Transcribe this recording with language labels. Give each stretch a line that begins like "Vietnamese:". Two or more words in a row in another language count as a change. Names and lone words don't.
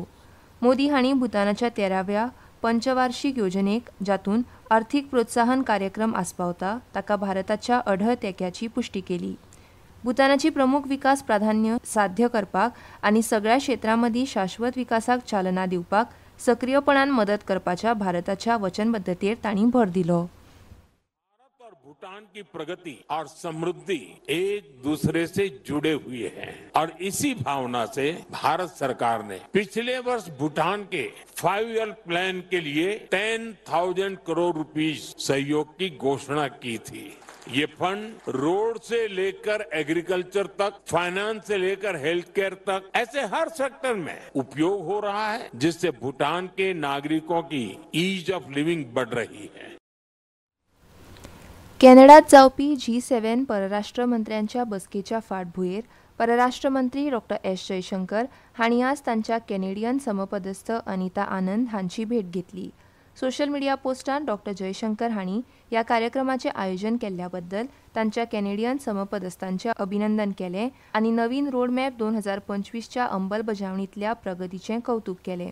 Konkani: मोदी हांणी भूतानाच्या 13व्या पंचवार्षिक योजनेक, जातून आर्थीक प्रोत्साहन कार्यक्रम आस्पावता, ताका भारताच्या अढळ तेंक्याची पुष्टी केली. भूतानाची प्रमुख विकास प्राधान्य साध्य करपाक आनी सगळ्या क्षेत्रांमदीं शाश्वत विकासाक चालना दिवपाक सक्रियपणान मदत करपाच्या भारताच्या वचनबद्धतेर तांणी भर दिलो.
Hindi: भूटान की प्रगति और समृद्धि एक दूसरे से जुड़े हुए हैं और इसी भावना से भारत सरकार ने पिछले वर्ष भूटान के 5
English: year plan
Hindi: के लिए 10,000 करोड़ रुपीस सहयोग की घोषणा की थी. ये फंड रोड से लेकर एग्रीकल्चर तक, फाइनेंस से लेकर
English: health care
Hindi: तक, ऐसे हर सेक्टर में उपयोग हो रहा है, जिससे भूटान के नागरिकों की
English: ease of living
Hindi: बढ़ रही है.
Konkani: कॅनडात जावपी G7 परराष्ट्र मंत्र्यांच्या बसकेच्या फाटभुंयेर परराष्ट्र मंत्री डॉ. एस. जयशंकर हांणी आज तांच्या कॅनेडियन समपदस्थ अनिता आनंद हांची भेट घेतली.
English: social media
Konkani: पोस्टांत डॉ. जयशंकर हांणी ह्या कार्यक्रमाचें आयोजन केल्ल्या बद्दल तांच्या कॅनेडियन समपदस्थांचें अभिनंदन केलें आनी नवीन रोडमॅप 2025च्या अंमलबजावणींतल्या प्रगतीचें कौतुक केलें.